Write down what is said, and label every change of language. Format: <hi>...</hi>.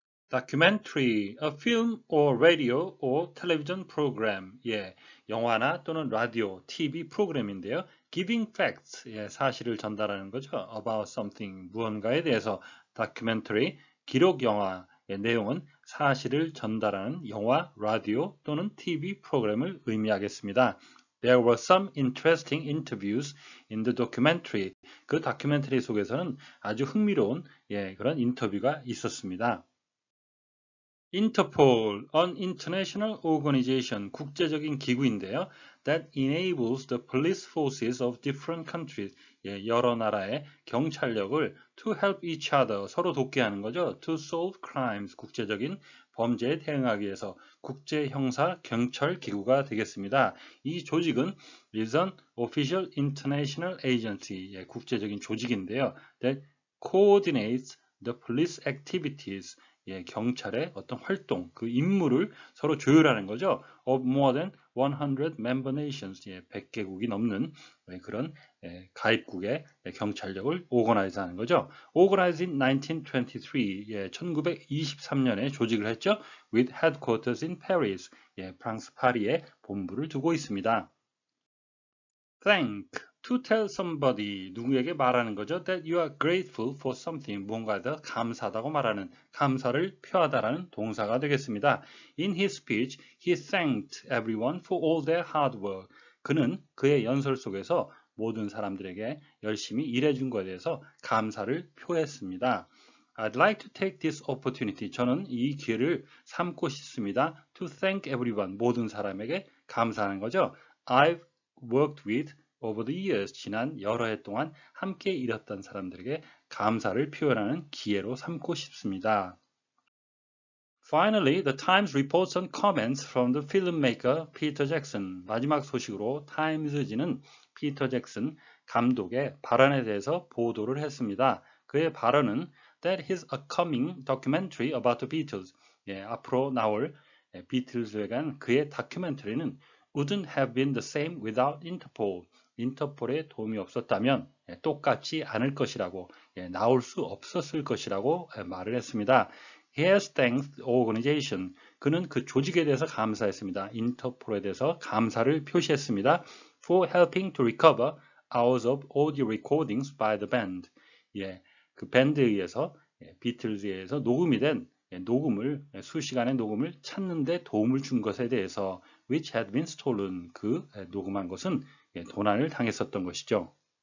<en>Documentary, a film or radio or television program.</en> <ko>영화나 또는 라디오, TV 프로그램인데요.</ko> <en>Giving facts,</en> <ko>사실을 전달하는 거죠.</ko> <en>About something,</en> <ko>무언가에 대해서. Documentary, 기록 영화의 내용은 사실을 전달하는 영화, 라디오 또는 TV 프로그램을 의미하겠습니다.</ko> <en>There were some interesting interviews in the documentary.</en> <ko>그 다큐멘터리 속에서는 아주 흥미로운 그런 인터뷰가 있었습니다.</ko> <en>Interpol, an international organization,</en> <ko>국제적인 기구인데요.</ko> <en>That enables the police forces of different countries,</en> <ko>여러 나라의 경찰력을</ko> <en>to help each other,</en> <ko>서로 돕게 하는 거죠.</ko> <en>To solve crimes,</en> <ko>국제적인 범죄에 대응하기 위해서 국제형사 경찰 기구가 되겠습니다. 이 조직은</ko> <en>is an official international agency,</en> <ko>국제적인 조직인데요.</ko> <en>That coordinates the police activities,</en> <ko>경찰의 어떤 활동, 그 임무를 서로 조율하는 거죠.</ko> <en>Of more than 100 member nations,</en> <ko>100개국이 넘는 그런 가입국의 경찰력을 organize 하는 거죠.</ko> <en>Organized in 1923,</en> <ko>1923년에 조직을 했죠.</ko> <en>With headquarters in Paris,</en> <ko>프랑스 파리에 본부를 두고 있습니다.</ko> <en>Thank, to tell somebody,</en> <ko>누구에게 말하는 거죠.</ko> <en>That you are grateful for something,</en> <ko>뭔가에 대해 감사하다고 말하는, 감사를 표하다라는 동사가 되겠습니다.</ko> <en>In his speech, he thanked everyone for all their hard work.</en> <ko>그는 그의 연설 속에서 모든 사람들에게 열심히 일해준 것에 대해서 감사를 표했습니다.</ko> <en>I'd like to take this opportunity.</en> <ko>저는 이 기회를 삼고 싶습니다.</ko> <en>To thank everyone.</en> <ko>모든 사람에게 감사하는 거죠.</ko> <en>I've worked with over the years.</en> <ko>지난 여러 해 동안 함께 일했던 사람들에게 감사를 표현하는 기회로 삼고 싶습니다.</ko> <en>Finally, the Times reports on comments from the filmmaker Peter Jackson.</en> <ko>마지막 소식으로 타임즈지는 피터 잭슨 감독의 발언에 대해서 보도를 했습니다. 그의 발언은</ko> <en>that his upcoming documentary about the Beatles,</en> <ko>앞으로 나올 비틀즈에 관한 그의 다큐멘터리는</ko> <en>wouldn't have been the same without Interpol.</en> <ko>인터폴의 도움이 없었다면 똑같지 않을 것이라고, 나올 수 없었을 것이라고 말을 했습니다.</ko> <en>He has thanked the organization.</en> <ko>그는 그 조직에 대해서 감사했습니다. 인터폴에 대해서 감사를 표시했습니다.</ko> <en>For helping to recover hours of audio recordings by the band.</en> <ko>그 밴드에 의해서, 비틀즈에 의해서 녹음이 된 녹음을, 수시간의 녹음을 찾는 데 도움을 준 것에 대해서</ko> <en>which had been stolen.</en> <ko>그 녹음한 것은 도난을 당했었던 것이죠.</ko>